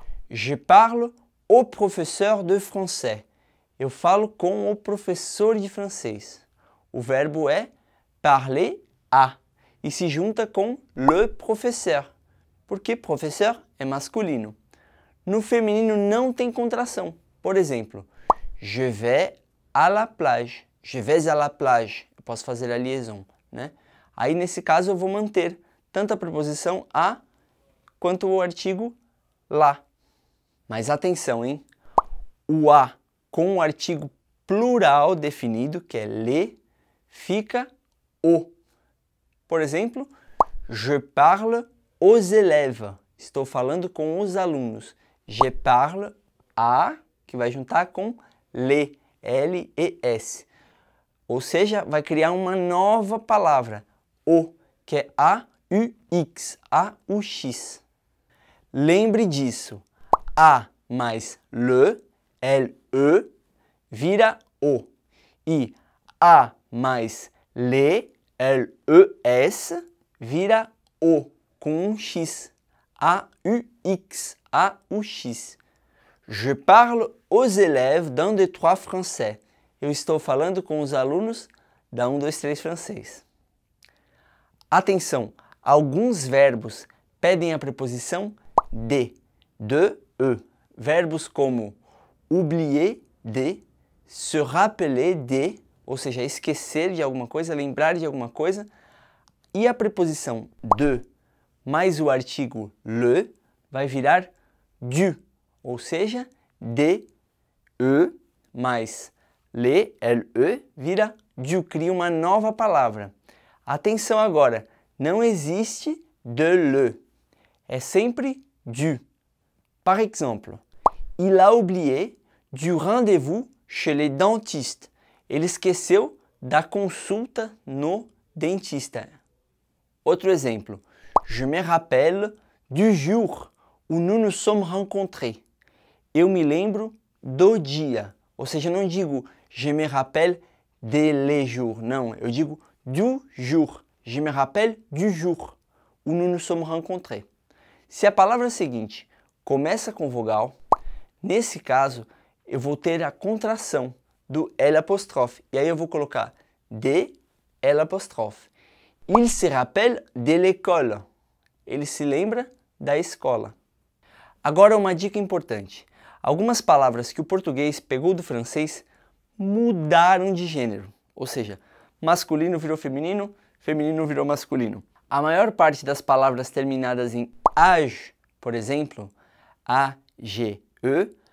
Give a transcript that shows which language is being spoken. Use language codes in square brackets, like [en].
[fr] Je parle au professeur de français. [pt] Eu falo com o professor de francês. O verbo é parler à e se junta com le professeur, porque professeur é masculino. No feminino não tem contração. Por exemplo, [fr] je vais à la plage. Je vais à la plage. [pt] Eu posso fazer a liaison, né? Aí nesse caso eu vou manter tanto a preposição à quanto o artigo lá. Mas atenção, hein? O a com o artigo plural definido, que é les, fica o. Por exemplo, [fr] je parle aux élèves. [pt] Estou falando com os alunos. [fr] Je parle à, [pt] que vai juntar com les, L-E-S. Ou seja, vai criar uma nova palavra, o, que é A-U-X, A-U-X. Lembre disso. A mais le, L-E, vira o. E A mais les, L-E-S, vira o, com um X. A-U-X, A-U-X. [fr] Je parle aux élèves d'un, deux, trois français. [pt] Eu estou falando com os alunos da 1, 2, 3 francês. Atenção, alguns verbos pedem a preposição de, e. Verbos como oublier de, se rappeler de, ou seja, esquecer de alguma coisa, lembrar de alguma coisa, e a preposição de mais o artigo le vai virar du, ou seja, de, e mais le, L-E, vira du, cria uma nova palavra. Atenção agora, não existe de le, é sempre du. [fr] Par exemple, il a oublié du rendez-vous chez les dentistes. [pt] Ele esqueceu da consulta no dentista. Outro exemplo, [fr] je me rappelle du jour où nous nous sommes rencontrés. [pt] Eu me lembro do dia. Ou seja, eu não digo [fr] je me rappelle de les jours. [pt] Não, eu digo du jour. [fr] Je me rappelle du jour où nous nous sommes rencontrés. [pt] Se a palavra seguinte começa com vogal, nesse caso eu vou ter a contração do L'. E aí eu vou colocar de L'. [fr] Il se rappelle de l'école. [pt] Ele se lembra da escola. Agora uma dica importante. Algumas palavras que o português pegou do francês mudaram de gênero. Ou seja, masculino virou feminino, feminino virou masculino. A maior parte das palavras terminadas em age, por exemplo, A-G-E,